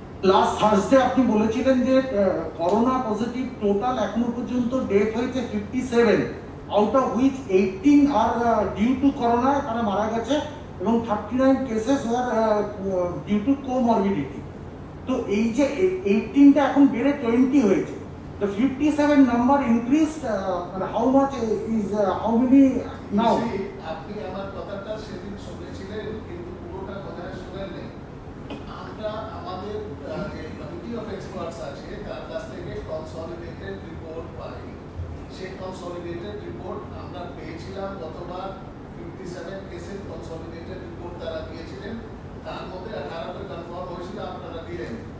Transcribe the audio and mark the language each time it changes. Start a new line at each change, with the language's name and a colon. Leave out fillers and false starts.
Bangla: Last Thursday আপনি বলেছিলেন যে করোনা পজিটিভ টোটাল এখনো পর্যন্ত ডেথ হয়েছে 57,
English: out of which 18 are due to corona
Bangla: তারা মারা গেছে এবং 39 cases আর due to comorbidity. তো এই যে 18টা এখন বেড়ে 20 হয়েছে,
English: the 57 number increased, how much is how many now?
Bangla: আপনি আমার কথাটা সেদিন শুনেছিলেন, কিন্তু পুরোটা কথা শুনেননি। আমরা আমাদের যে কমিটি অফ এক্সপার্টস আছে তার কাছ থেকে কনসলিডেটেড রিপোর্ট পাই। সেই কনসলিডেটেড রিপোর্ট আমরা পেয়েছিলাম গতবার, 57 কেসের কনসলিডেটেড রিপোর্ট তারা দিয়েছিলেন, তার মধ্যে 18টা কনফার্ম হয়েছিল, আপনারা দিলেন।